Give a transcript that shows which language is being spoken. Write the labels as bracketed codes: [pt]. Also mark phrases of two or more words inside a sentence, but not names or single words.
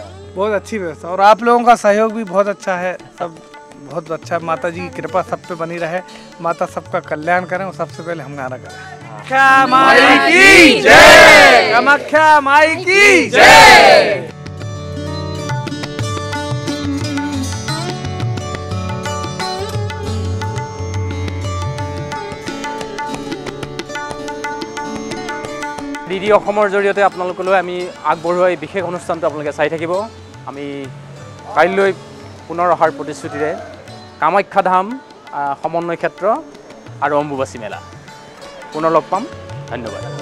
[hi] बहुत अच्छी व्यवस्था और आप लोगों का सहयोग भी बहुत अच्छा है सब बहुत अच्छा माता जी की कृपा सब पे बनी रहे माता सबका कल्याण करें और सबसे पहले हम गाना करें कामाख्या माई की जय कामाख्या माई की जय [as] DD অসমৰ জৰিয়তে আপোনালোকলৈ আমি আগবঢ়োৱা এই বিশেষ অনুষ্ঠানটো আপোনালোকে চাই থাকিব আমি কাইলৈ পুনৰ অহাৰ প্ৰতিশ্ৰুতিৰে কামাখ্যা ধাম সমন্বয় ক্ষেত্ৰ আৰু অম্বুবাচী মেলা পুনৰ লগ পাম ধন্যবাদ